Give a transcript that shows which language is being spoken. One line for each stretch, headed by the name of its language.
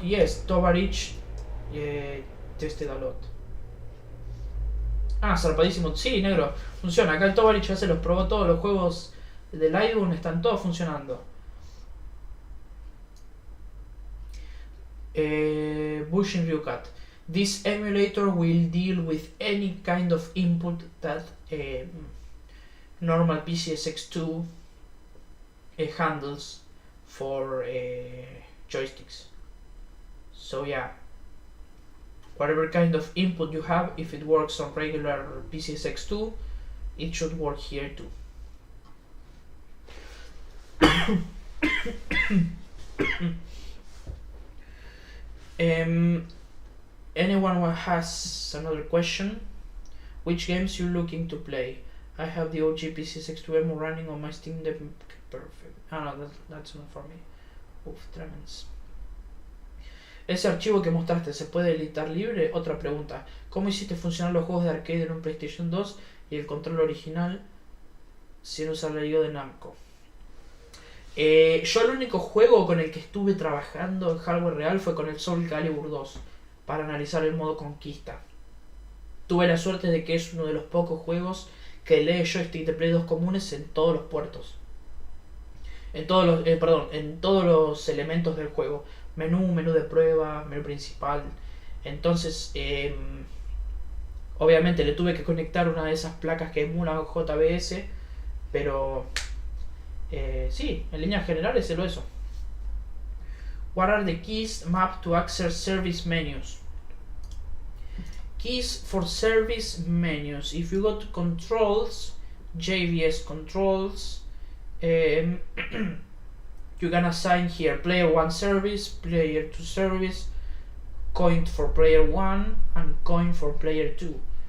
English: Yes, Tovarich tested a lot.
Spanish: Ah, zarpadísimo. Sí, negro. Funciona. Acá el Tovarich ya se los probó todos los juegos del iPhone. Están todos funcionando. Bushing Ryukat.
English: This emulator will deal with any kind of input that normal PCSX2 handles for joysticks. So yeah, whatever kind of input you have, if it works on regular PCSX2, it should work here too. Anyone has another question? Which games you looking to play? I have the OG PCSX2 running on my Steam Deck. Perfect. Ah, no, that's not for me.
Spanish: Uf, tremens. ¿Ese archivo que mostraste se puede editar libre? Otra pregunta. ¿Cómo hiciste funcionar los juegos de arcade en un PlayStation 2 y el control original sin usar la IO de Namco? Yo el único juego con el que estuve trabajando en hardware real fue con el Soul Calibur 2 para analizar el modo conquista. Tuve la suerte de que es uno de los pocos juegos que lee joystick de Play 2 comunes en todos los puertos. En todos los elementos del juego. Menú de prueba, menú principal. Entonces, obviamente le tuve que conectar una de esas placas que emula JBS, pero sí, en líneas generales es eso.
English: What are the keys mapped to access service menus? Keys for service menus. If you go to controls, JVS controls, you can assign here player 1 service, player 2 service, coin for player 1 and coin for player 2.